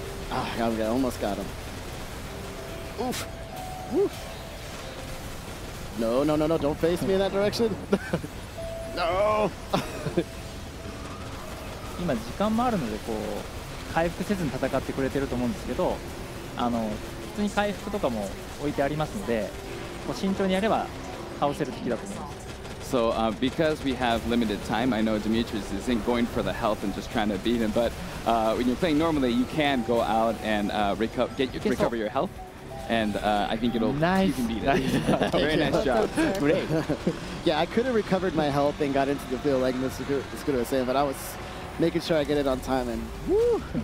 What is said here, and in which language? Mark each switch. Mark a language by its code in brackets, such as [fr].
[en] I almost got him. Oof. Oof. No, don't face me in that direction. No. [ja] 今時間もあるのでこう回復せずに戦ってくれてると思うんですけど、普通に回復とかも置いてありますので、こう慎重にやれば倒せる敵だと思います。 [en] So because we have limited time, I know Demetrius isn't going for the health and just trying to beat him, but when you're playing normally, you can go out and recover your health. And I think you can beat it. Very nice job. Great. Yeah, I could have recovered my health and got into the field like Mr. Scooter was saying, but I was making sure I get it on time, and woo!